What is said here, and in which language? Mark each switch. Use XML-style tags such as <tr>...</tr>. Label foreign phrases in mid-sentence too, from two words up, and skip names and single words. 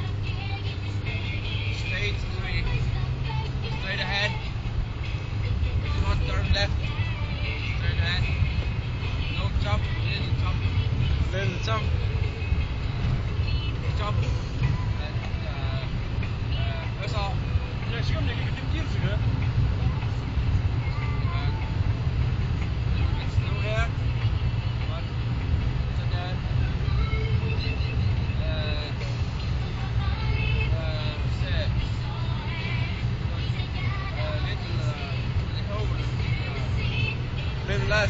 <en>Straight ahead. Do not turn left. Straight ahead. No jump. Little jump. Little jump. Jump. And osa.</en> <et>Ja, siis on mingi kiirusega.</et> <en>It's still here. But it's again. Little less.</en>